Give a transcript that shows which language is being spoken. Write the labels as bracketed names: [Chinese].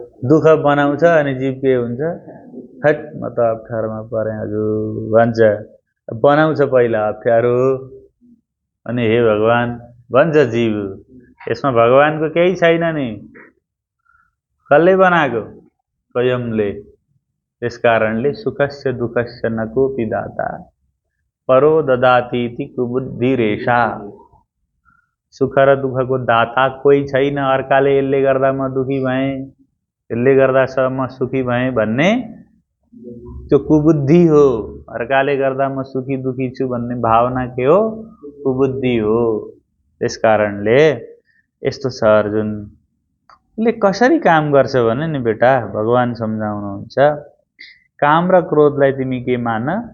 [Nepali] दुःख बनाउँछ अनि जीव के हुन्छ? हट म त अप्ठ्यारोमा परेँ हजुर भन्छ। बनाउँछ पहिला अप्ठ्यारो, अनि हे भगवान भन्छ जीव। यसमा भगवानको केही छैन नि। कसले बनाएको? स्वयंले। त्यस कारणले [Sanskrit] सुखस्य दुःखस्य न कोपि दाता परो ददातीति कुबुद्धिरेषा। [Nepali] सुख र दुःखको दाता कोही छैन। अर्काले यसले गर्दा म दुखी भएँ, यसले गर्दा म सुखी भएँ भन्ने त्यो कुबुद्धि हो। अर्काले गर्दा म सुखी दुखी छु भन्ने भावना के हो? कुबुद्धि हो। त्यस कारणले यस्तो छ अर्जुन, उसले कसरी काम गर्छ भने नि बेटा, भगवान सम्झाउनुहुन्छ, काम र क्रोधलाई तिमी के मान?